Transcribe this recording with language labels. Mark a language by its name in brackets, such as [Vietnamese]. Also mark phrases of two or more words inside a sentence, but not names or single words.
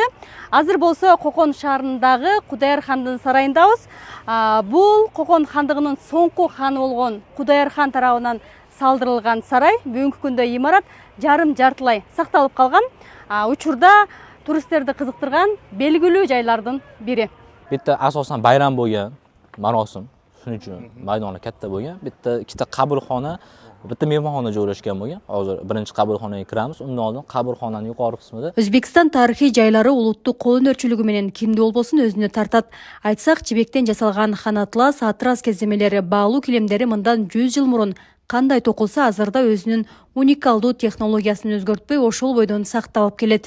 [Kyrgyz] Азыр болсо Кокон шаарындагы Кудаяр хандын сарайындабыз. Бул Кокон хандыгынын соңку ханы болгон Кудаяр хан тарабынан салдырылган сарай. Бүгүнкү күндө имарат жарым-жартылай сакталып калган. Учурда туристтерди кызыктырган белгилүү жайлардын бири. [Uzbek] Bitta asosan bayram bo'lgan, marosim. Shuning uchun maydoni katta bo'lgan. Bitta ikkita qabulxona, bitta mehmonxona joylashgan bo'lgan. Hozir birinchi qabulxonaga kiramiz. Undan oldin qabulxonaning yuqori qismida [Kyrgyz] Өзбекстан тарыхый жайлары улуттук кол өнөрчүлүгү менен кимди болбосун өзүнө тартат. Айтсак, жибектен жасалган ханатлас, атрас кеземелери, баалуу килемдери мындан 100 жыл мурун кандай токулса, азырда өзүнүн уникалдуу технологиясын өзгөртпөй ошол бойдон сакталып келет.